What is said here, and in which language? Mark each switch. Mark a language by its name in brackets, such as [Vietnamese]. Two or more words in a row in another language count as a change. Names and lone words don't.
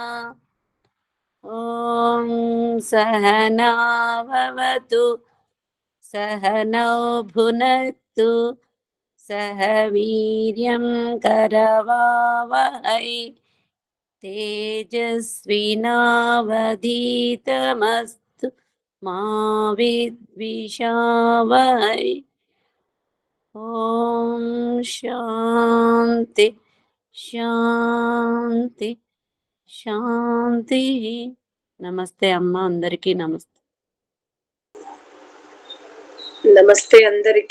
[Sanskrit] ॐ सहनाववतु सहनौ भुनक्तु सह वीर्यं करवावहै तेजस्विनावधीतमस्तु मा विद्विषावहै. ఓం శాంతి శాంతి శాంతి. [Telugu] నమస్తే అమ్మ, అందరికీ నమస్తే. నమస్తే అందరికి.